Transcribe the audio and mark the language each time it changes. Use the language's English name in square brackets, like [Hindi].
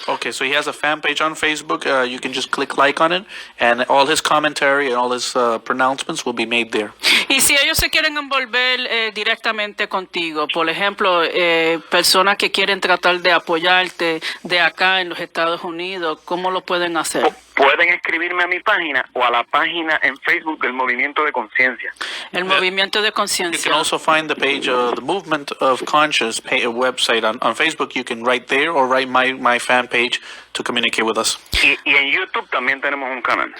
[English] Okay, so he has a fan page on Facebook. You can just click like on it, and all his commentary and all his pronouncements will be made there. [Spanish] Y si ellos se quieren envolver directamente contigo, por ejemplo, personas que quieren tratar de apoyarte de acá en los Estados Unidos, ¿cómo lo pueden hacer? Pueden escribirme a mi página o a la página en Facebook del Movimiento de Conciencia. El movimiento de [English] You can [Spanish] conciencia. [English] also find the page, the Movement of Conscience website on Facebook. You can write there or write my fan page to communicate with us. [Spanish] Y en YouTube también tenemos un canal.